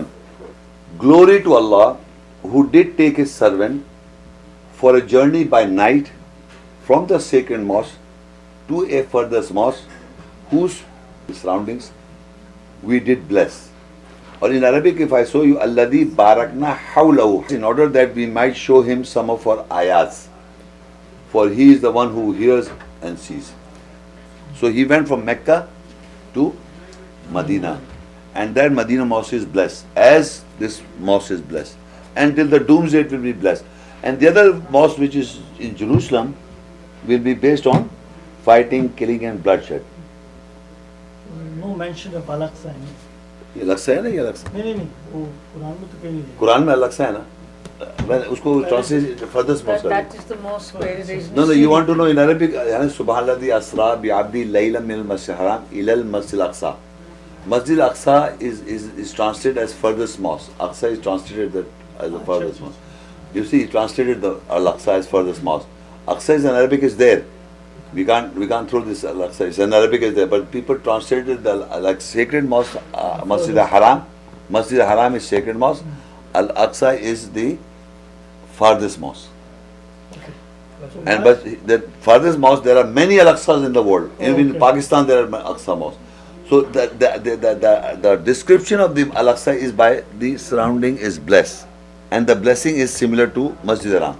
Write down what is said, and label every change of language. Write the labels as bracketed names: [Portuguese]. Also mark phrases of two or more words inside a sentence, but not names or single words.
[English] Glory to Allah, who did take His servant for a journey by night from the sacred mosque to a furthest mosque, whose surroundings we did bless. Or in Arabic, if I show you, [Arabic] الذي باركنا حوله, [English] in order that we might show him some of our ayats. For he is the one who hears and sees. So he went from Mecca to Medina. And that Medina mosque is blessed, as this mosque is blessed. Until the doomsday it will be blessed. And the other mosque, which is in Jerusalem, will be based on fighting, killing and bloodshed. No mention of Al-Aqsa in it. [Hindi] ये लक्ष्य है ना, ये लक्ष्य नहीं वो कुरान में तो कहीं नहीं है. कुरान में लक्ष्य है ना, मैं उसको [English] translate furthers mosque [Hindi] कर [English] That is the mosque where there is No, no, you want to know in Arabic, [Arabic] يعني سبحان الذي أسرى بعبده ليلا من المسجد الحرام إلى المسجد الأقصى. [English] Masjid al-Aqsa is translated as furthest mosque. Aqsa is translated as the furthest mosque. You see, he translated the al-Aqsa as furthest mosque. Aqsa is in Arabic is there. We can't throw this al-Aqsa. It's in Arabic is there, but people translated the like sacred mosque, Masjid al-Haram. Masjid al-Haram is sacred mosque. Al-Aqsa is the farthest mosque. So And but the farthest mosque, there are many Al-Aqsas in the world. Even in Pakistan, there are Aqsa mosques. So the description of the Al-Aqsa is by the surrounding is blessed, and the blessing is similar to Masjid Haram.